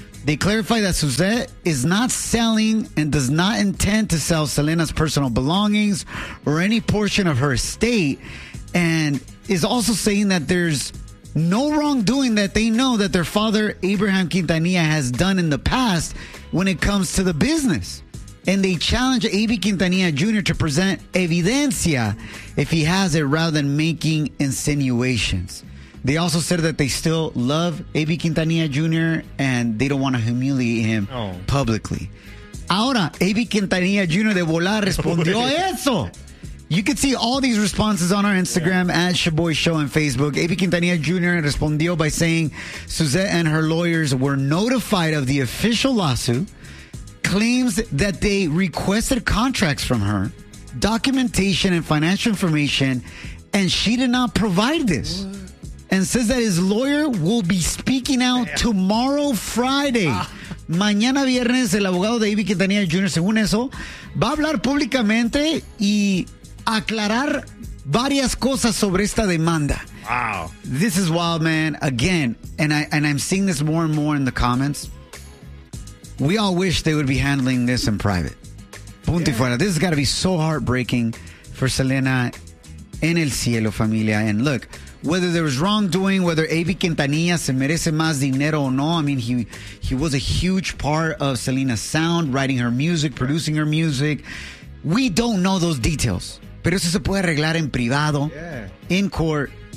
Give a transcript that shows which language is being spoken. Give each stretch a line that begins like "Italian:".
English: They clarify that Suzette is not selling and does not intend to sell Selena's personal belongings or any portion of her estate, and is also saying that there's no wrongdoing that they know that their father, Abraham Quintanilla, has done in the past when it comes to the business. And they challenge AB Quintanilla Jr. to present evidencia if he has it rather than making insinuations. They also said that they still love AB Quintanilla Jr. and they don't want to humiliate him publicly.
Spanish: Ahora, AB Quintanilla Jr. de volar respondió eso.
English: You can see all these responses on our Instagram at Shaboy Show and Facebook. AB Quintanilla Jr. respondió by saying Suzette and her lawyers were notified of the official lawsuit, claims that they requested contracts from her, documentation and financial information, and she did not provide this. What? And says that his lawyer will be speaking out tomorrow, Friday.
Spanish: Mañana viernes, el abogado de AB Quintanilla Jr., según eso, va a hablar públicamente y aclarar varias cosas sobre esta demanda.
English: Wow. This is wild, man. Again, and I'm seeing this more and more in the comments. We all wish they would be handling this in private.
Spanish: Punto y fuera.
English: This has got to be so heartbreaking for Selena
Spanish: en el cielo, familia.
English: And look, whether there was wrongdoing, whether AB Quintanilla
Spanish: se merece más dinero o no,
English: I mean, he was a huge part of Selena's sound, writing her music, producing her music. We don't know those details.
Spanish: Pero eso se puede arreglar en privado,
English: in court.